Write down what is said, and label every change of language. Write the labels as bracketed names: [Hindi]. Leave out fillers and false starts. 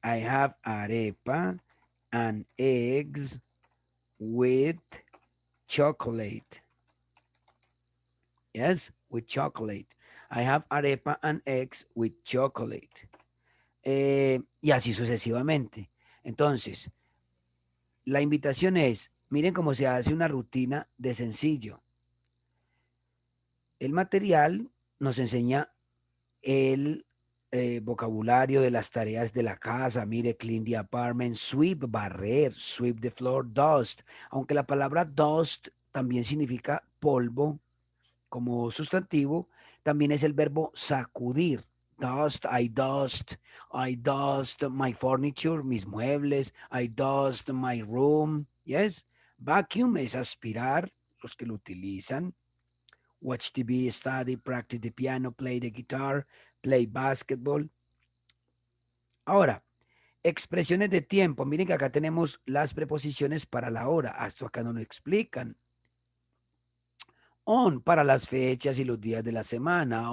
[English] I have arepa and eggs with chocolate. Yes, with chocolate. I have arepa and eggs with chocolate. [Spanish] Y así sucesivamente. Entonces, la invitación es, miren cómo se hace una rutina de sencillo. El material nos enseña el vocabulario de las tareas de la casa. [English] Mire, clean the apartment, sweep, barrer, sweep the floor, dust. [Spanish] Aunque la palabra dust también significa polvo como sustantivo, también es el verbo sacudir. [English] Dust, I dust my furniture, [Spanish] mis muebles, [English] I dust my room. Yes. [Spanish] Vacuum es aspirar, los que lo utilizan. [English] Watch TV, study, practice the piano, play the guitar, play basketball. [Spanish] Ahora, expresiones de tiempo. Miren que acá tenemos las preposiciones para la hora. Esto acá no lo explican. On para las fechas y los días de la semana.